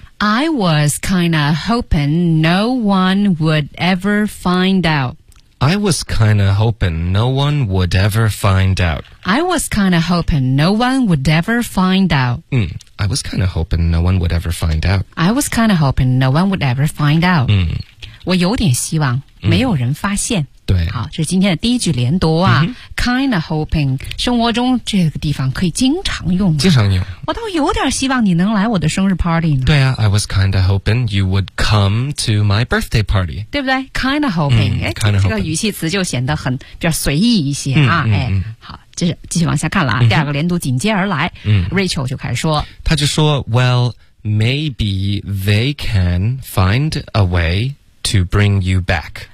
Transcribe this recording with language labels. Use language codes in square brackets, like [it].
[en] I was kinda hoping no one would ever find out. I was kinda hoping no one would ever find out. I was kinda hoping no one would ever find out. I was kinda hoping no one would ever find out. I was kinda hoping no one would ever find out. [zh] 我有点希望没有人发现。对，好，这是今天的第一句连读啊。 [en] Kinda hoping， [zh] 生活中这个地方可以经常用。经常用。我倒有点希望你能来我的生日 party 呢。对啊 [en] ，I was kinda hoping you would come to my birthday party， [zh] 对不对 ？ [en] Kinda hoping， [zh] 哎、这个语气词就显得很比较随意一些啊。好，这是继续往下看了啊。第二个连读紧接而来。 Rachel 就开始说，他就说 [en] ，Well， maybe they can find a way。 To bring you back，